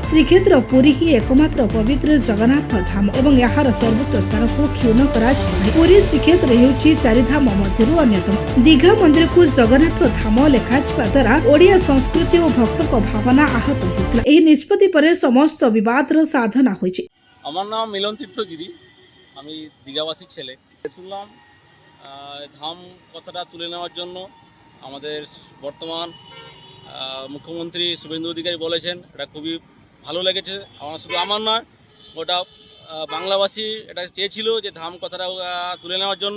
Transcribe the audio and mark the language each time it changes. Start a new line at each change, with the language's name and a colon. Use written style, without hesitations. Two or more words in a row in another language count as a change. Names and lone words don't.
Odia: ଶ୍ରୀକ୍ଷେତ୍ର ପୁରୀ ହିଁ ଏକମାତ୍ର ପବିତ୍ର ଜଗନ୍ନାଥ ଧାମ ଏବଂ ଏହାର ସର୍ବୋଚ୍ଚ ସ୍ଥାନକୁ କ୍ଷୁଣ୍ଣ କରାଯିବ ନାହିଁ। ପୁରୀ ଶ୍ରୀକ୍ଷେତ୍ର ହେଉଛି ଚାରିଧାମ ମଧ୍ୟରୁ ଅନ୍ୟତମ। ଦୀଘା ମନ୍ଦିରକୁ ଜଗନ୍ନାଥ ଧାମ ଲେଖାଯିବା ଦ୍ୱାରା ଓଡ଼ିଆ ସଂସ୍କୃତି ଓ ଭକ୍ତଙ୍କ ଭାବନା ଆହତ ହେଉଥିଲା। ଏହି ନିଷ୍ପତ୍ତି ପରେ ସମସ୍ତ ବିବାଦର ସାଧନା ହୋଇଛି।
Bangla: আমার নাম মিলন তীর্থগিরি, আমি দীঘাবাসীর ছেলে। শুনলাম ধাম কথাটা তুলে নেওয়ার জন্য আমাদের বর্তমান মুখ্যমন্ত্রী শুভেন্দু অধিকারী বলেছেন, এটা খুবই ভালো লেগেছে। শুধু আমার নয়, গোটা বাংলাবাসী এটা চেয়েছিল যে ধাম কথাটা তুলে নেওয়ার জন্য।